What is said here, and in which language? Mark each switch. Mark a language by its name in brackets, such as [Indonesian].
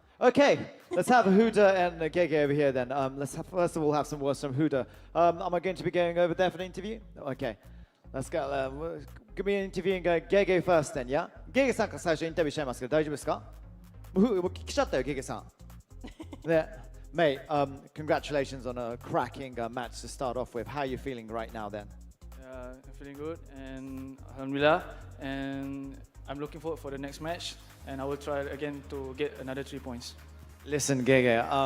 [English] Okay, let's have Huda and Gege over here then. First of all have some words from Huda. Am I going to be going over there for the interview? Okay, let's go. Give me an interview and go Gege first then, yeah? [Japanese] Gege さんから最初インタビューしちゃいますけど大丈夫ですか?来ちゃったよ、Gege さん。 [English] There, mate, congratulations on a cracking match to start off with. How are you feeling right now then? I'm feeling good, and alhamdulillah, and I'm looking forward for the next match, and I will try again to get another 3 points. Listen, Gege,